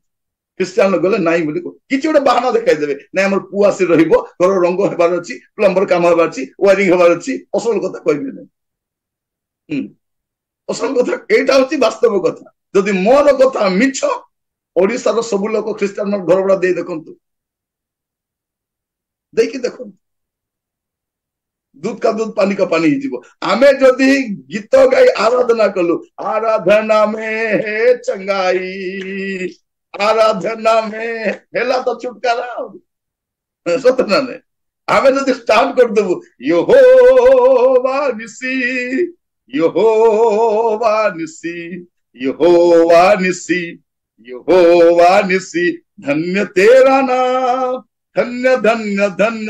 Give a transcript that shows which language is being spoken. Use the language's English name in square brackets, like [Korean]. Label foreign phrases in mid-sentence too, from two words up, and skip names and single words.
[Odia] ଖ୍ରୀଷ୍ଟିଆନ ଗଲେ ନାଇଁ ବୋଲି କିଛି ଗୋଟେ ବାହାନା ଦେଖାଇଦେବେ, ନାଇଁ ଆମର ପୁଅ ଆସି ରହିବ, ଘର ରଙ୍ଗ ହେବାର ଅଛି, ପ୍ଲମ୍ବର କାମ ହେବାର ଅଛି, ୱାରିଂ ହେବାର ଅଛି, ଅସଲ କଥା କହିବେ ନାହିଁ। ଅସଲ କଥା ଏଇଟା ହଉଛି ବାସ୍ତବ କଥା। ଯଦି ମୋର କଥା ମିଛ, ଓଡିଶାର ସବୁ ଲୋକ ଖ୍ରୀଷ୍ଟିଆନ ଘର ଭଡା ଦେଇ ଦେଖନ୍ତୁ, ଦେଇକି ଦେଖନ୍ତୁ, [Hindi] दूध का दूध पानी का पानी ହେଇଯିବ। [Odia] ଆମେ ଯଦି ଗୀତ ଗାଇ ଆରାଧନା କଲୁ, [Hindi] आराधना में [Odia] ହେ ଚଙ୍ଗାଇ, [Hindi] आराधना में [Odia] ହେଲା ତ ଛୁଟକାରା, ସତ ନା ନାଇଁ? ଆମେ ଯଦି ଷ୍ଟାର୍ଟ କରିଦେବୁ ୟେହୋବା ନିସି, ୟେହୋବା ନିସି, ୟେହୋବା ନିସି, ୟେହୋବା ନିସି, [Hindi] धन्य तेरा नाम, [Odia] ଧନ୍ୟ ଧନ୍ୟ ଧନ୍ୟ।